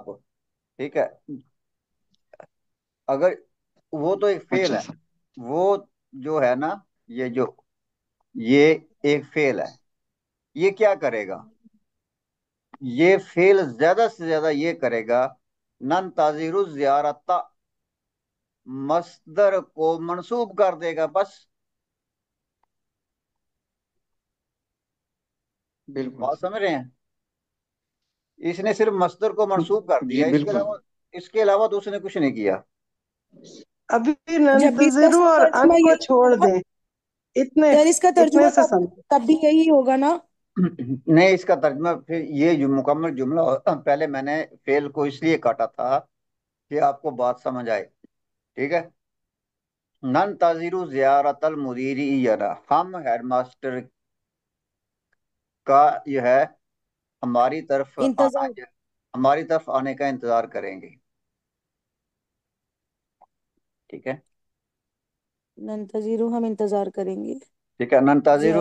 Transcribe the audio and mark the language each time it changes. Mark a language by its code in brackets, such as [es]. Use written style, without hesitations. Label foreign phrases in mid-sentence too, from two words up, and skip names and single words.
[hi] ठीक है। अगर वो तो एक फेल अच्छा है। सर। वो जो है ना, ये जो ये एक फेल है। ये क्या करेगा? ये फेल ज्यादा से ज्यादा ये करेगा, [ar] ننتظر زيارة, [hi] मस्दर को मंसूब कर देगा बस। बिल्कुल। बात समझ रहे हैं? इसने सिर्फ मस्दर को मंसूब कर जी दिया, बिल्कुल। इसके अलावा तो उसने कुछ नहीं किया। अभी जब भी सर नंतजिरु इसका और तर्जुमा अन को यही छोड़ होगा। दे। इतने सर इसका तर्जुमा इतने से तब समझ। तब भी यही होगा ना। नहीं, इसका तर्जमा फिर ये जो मुकम्मल जुमला पहले मैंने फेल को इसलिए काटा था कि आपको बात समझ आए। ठीक है। [ar] ننتظر زيارة المدير إلينا, [hi] हम हेडमास्टर का यह है हमारी तरफ आना, इंतजार। हमारी तरफ आने का इंतजार करेंगे। ठीक है। नंतजीरु, हम इंतजार करेंगे। ठीक है, [ar] ننتظر